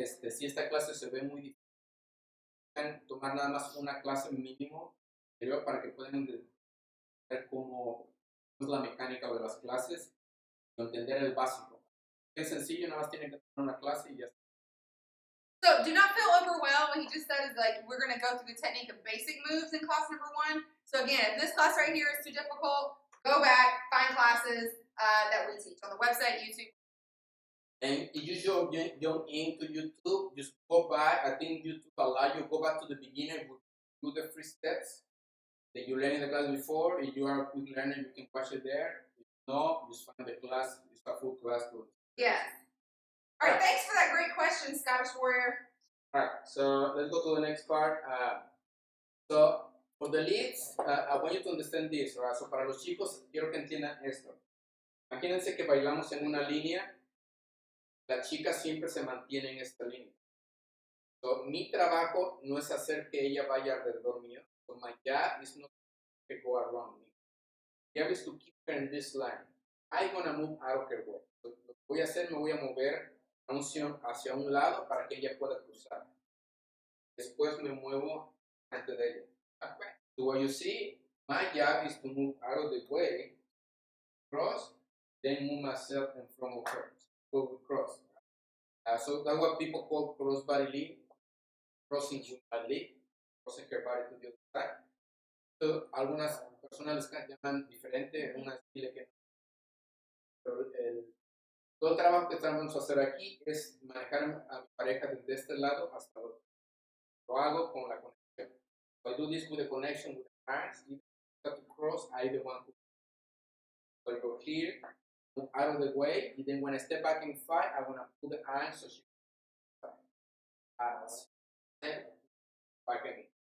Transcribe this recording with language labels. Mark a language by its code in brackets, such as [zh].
[es] Si esta clase se ve muy difícil, pueden tomar nada más una clase mínimo anterior para que puedan ver cómo es la mecánica de las clases y entender el básico. Es sencillo, nada más tienen que tomar una clase y ya está. [en] So do not feel overwhelmed. What he just said is like we're going to go through the technique of basic moves in class number 1. So again, if this class right here is too difficult, go back, find classes that we teach on the website, YouTube. And if you jump into YouTube, just go back. I think YouTube allow you go back to the beginning, do the 3 steps that you learned in the class before. If you are a quick learner, you can watch it there. If no, just find the class. It's a full class. Yeah. All right, thanks for that great question, Scottish Warrior. All right, so let's go to the next part. So for the leads, I want you to understand this. Right? [es] So para los chicos, quiero que entiendan esto. Imagínense que bailamos en una línea. La chica siempre se mantiene en esta línea. So, mi trabajo no es hacer que ella vaya alrededor mío. [en] So my job is not to go around me. My job is to keep her in this line. I'm gonna move out of her way. [es] So, lo que voy a hacer, me voy a mover hacia un lado para que ella pueda cruzar. Después me muevo ante de ella. [en] Okay. So what you see, my job is to move out of the way, cross, then move myself in front of her. Go cross. So that's what people call cross body lead, crossing with a leg, crossing her body to the other side. [es] So algunas personas les llaman diferente, unas dile que no. Pero todo el trabajo que estamos a hacer aquí es manejar a mi pareja desde este lado hasta el otro. Lo hago con la conexión. [en] So I do this with the connection with the hands. If you have to cross, I the one who. So I go here, move out of the way, and then when I step back in 5, I want to put the hands so she back again.